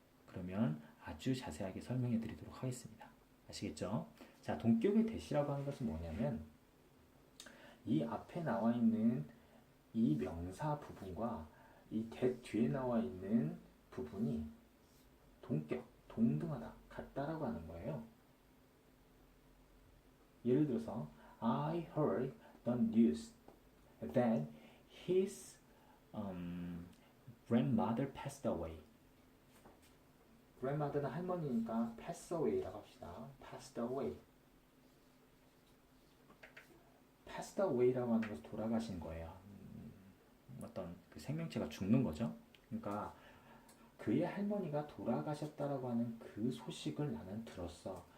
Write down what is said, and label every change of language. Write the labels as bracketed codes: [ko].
[ko] 그러면 아주 자세하게 설명해 드리도록 하겠습니다. 아시겠죠? 자, 동격의 대시라고 하는 것은 뭐냐면 이 앞에 나와 있는 이 명사 부분과 이 that 뒤에 나와 있는 부분이 동격, 동등하다, 같다라고 하는 거예요. 예를 들어서 [en] I heard the news that his grandmother passed away. [ko] grandmother는 할머니니까 pass away라고 합시다. [en] passed away. [ko] passed away라고 하는 것은 돌아가신 거예요. 어떤 그 생명체가 죽는 거죠. 그러니까 그의 할머니가 돌아가셨다라고 하는 그 소식을 나는 들었어.